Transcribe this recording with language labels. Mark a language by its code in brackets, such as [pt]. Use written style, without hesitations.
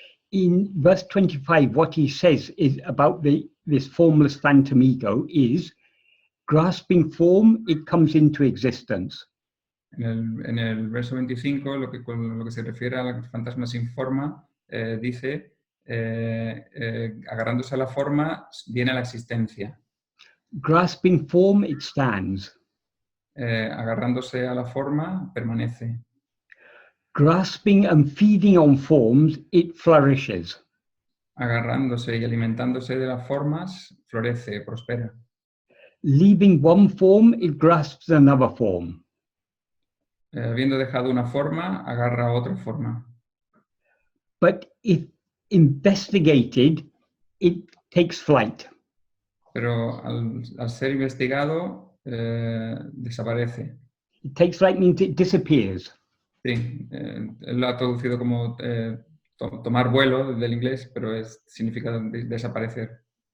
[en] In verse 25, what he says is about this formless phantom ego is grasping form, it comes into existence. [es] En el verso 25, con lo que se refiere al fantasma sin forma, dice, agarrándose a la forma, viene a la existencia. [en] Grasping form, it stands. [es] Agarrándose a la forma, permanece. [en] Grasping and feeding on forms, it flourishes. [es] Agarrándose y alimentándose de las formas, florece, prospera. [en] Leaving one form, it grasps another form. [es] Habiendo dejado una forma, agarra otra forma. [en] But if investigated, it takes flight. [es] Pero al ser investigado, desaparece. [en] It takes flight means it disappears. [es] Sí, él lo ha traducido como tomar vuelo del inglés, pero significa desaparecer.